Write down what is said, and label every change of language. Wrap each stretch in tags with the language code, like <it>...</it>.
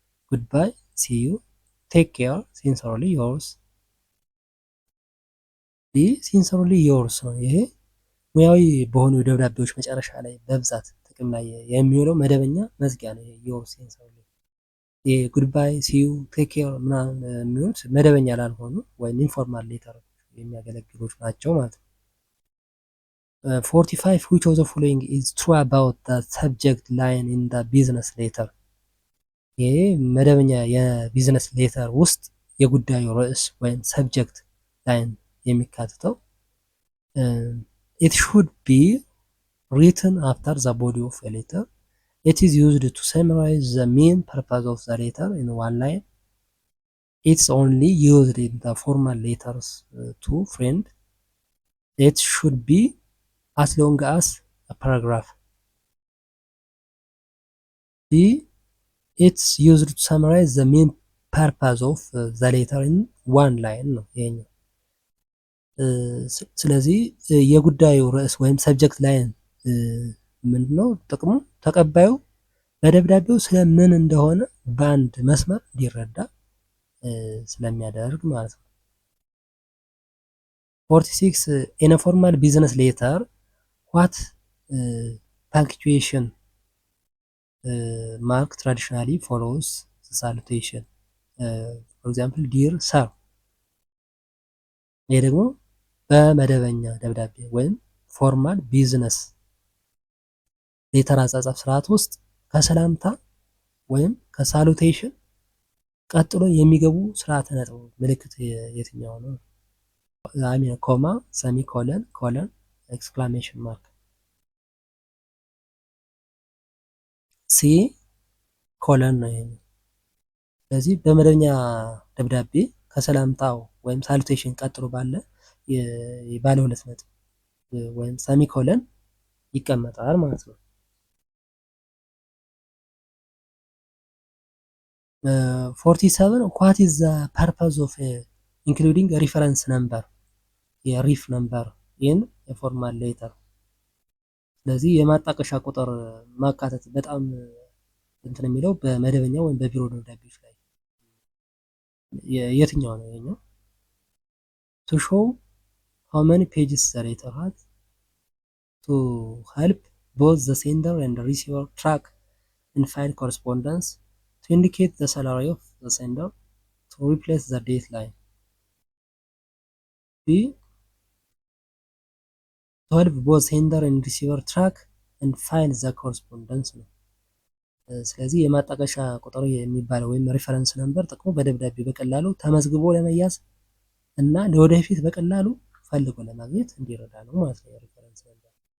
<am>ጉድባይ፣ ሲ ዩ፣ ቴክ ኬር፣ ሲንሰሮሊ ዮርስ። ዲ ሲንሰሮሊ ዮርስ ነው። ይሄ ሙያዊ በሆኑ ደብዳቤዎች መጨረሻ ላይ በብዛት ጥቅም ላይ የሚውለው መደበኛ መዝጊያ ነው። ዮርስ ሲንሰሮሊ። የጉድባይ፣ ሲዩ፣ ቴክ ኬር ምናምን የሚሆኑት መደበኛ ላልሆኑ ወይም ኢንፎርማል ሌተሮች የሚያገለግሉት ናቸው ማለት ነው። 45</am> <en>which of the following is true about the subject line in the business letter?</en> <am>ይሄ መደበኛ የቢዝነስ ሌተር ውስጥ የጉዳዩ ርዕስ ወይም ሰብጀክት ላይን የሚካትተው</am> <en>it should be written after the body of a letter. It is used to summarize the main purpose of the letter in one line. It's only used in the formal letters to friend. It should be as long as a paragraph. B. It's used to summarize the main purpose of the letter in one line ነው ይሄኛው።</en> <am>ስለዚህ የጉዳዩ ርዕስ ወይም ሰብጀክት ላይን ምንድነው ጥቅሙ? ተቀባዩ በደብዳቤው ስለምን እንደሆነ በአንድ መስመር እንዲረዳ ስለሚያደርግ ማለት ነው። 46</am> <en>in a formal business letter what punctuation mark traditionally follows the salutation? for example dear sir።</en> <am>ይሄ ደግሞ በመደበኛ ደብዳቤ ወይም ፎርማል ቢዝነስ ሌተር አጻጻፍ ስርዓት ውስጥ ከሰላምታ ወይም ከሳሉቴሽን ቀጥሎ የሚገቡ ስርዓተ ነጥብ ምልክት የትኛው ነው? አሚን ኮማ፣ ሰሚ ኮለን፣ ኮለን፣ ኤክስክላሜሽን ማርክ። ሲ ኮለን ነው ይሄ። ስለዚህ በመደበኛ ደብዳቤ ከሰላምታው ወይም ሳሉቴሽን ቀጥሎ ባለ ባለ ሁለት ነጥብ ወይም ሰሚ ኮለን ይቀመጣል ማለት ነው።</am> <en>47 what is the purpose of including a reference number? የሪፍ ነምበር in a formal letter?</en> <am>ስለዚህ የማጣቀሻ ቁጥር ማካተት በጣም እንትን የሚለው በመደበኛ ወይም በቢሮ ደብዳቤዎች ላይ የትኛው ነው ይሄኛው?</am> <en>to show how many pages the letter has, to help both the sender and the receiver track and find correspondence, to indicate the salary of the sender, to replace the deadline. B. to help both sender and receiver track and find the correspondence</en> <am>ነው። ስለዚህ የማጣቀሻ ቁጥር የሚባለው ወይም ሪፈረንስ ነምበር ጥቅሙ በደብዳቤ በቀላሉ ተመዝግቦ ለመያዝ እና ለወደፊት በቀላሉ ፈልጎ ለማግኘት እንዲረዳ ነው ማለት ነው የሪፈረንስ ነምበር።</am>